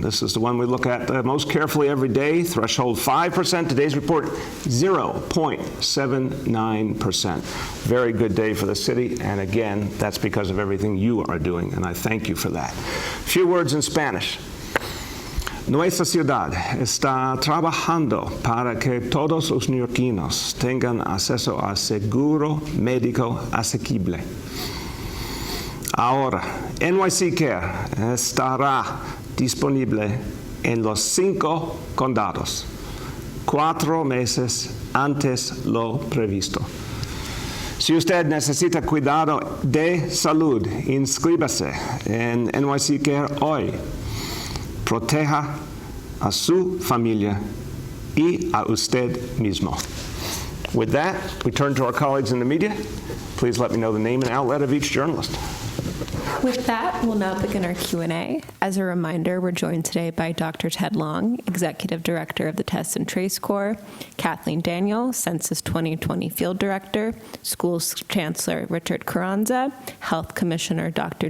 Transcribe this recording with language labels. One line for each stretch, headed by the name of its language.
English: This is the one we look at most carefully every day. Threshold 5%. Today's report, 0.79%. Very good day for the city. And again, that's because of everything you are doing. And I thank you for that. A few words in Spanish.
Spanish: Nuestra ciudad está trabajando para que todos los neoyorquinos tengan acceso a seguro médico asequible. Ahora, NYC Care estará disponible en los 5 condados, 4 meses antes lo previsto. Si usted necesita cuidado de salud, inscríbase en NYC Care hoy. Proteja a su familia y a usted mismo.
English: With that, we turn to our colleagues in the media. Please let me know the name and outlet of each journalist. With that, we'll now begin our Q&A. As a reminder, we're joined today by Dr. Ted Long, Executive Director of the Test and Trace Corps, Kathleen Daniel, Census 2020 Field Director, Schools Chancellor Richard Carranza, Health Commissioner Dr.